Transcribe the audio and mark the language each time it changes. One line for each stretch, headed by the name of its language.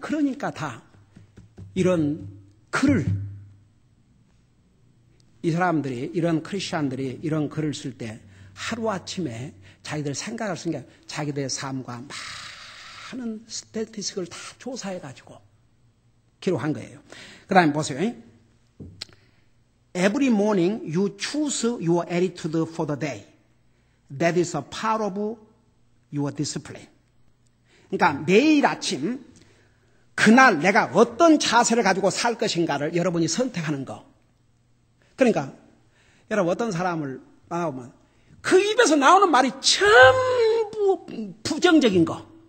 Korean: 그러니까 다 이런 글을 이 사람들이 이런 크리스천들이 이런 글을 쓸 때 하루아침에 자기들 생각을 쓴 게 자기들의 삶과 많은 스태티스틱을 다 조사해가지고 기록한 거예요. 그 다음에 보세요.
English: Every morning you choose your attitude for the day. That is a part of your discipline.
Korean: 그러니까 매일 아침 그날 내가 어떤 자세를 가지고 살 것인가를 여러분이 선택하는 거. 그러니까 여러분 어떤 사람을 만나보면 그 입에서 나오는 말이 전부 부정적인 거.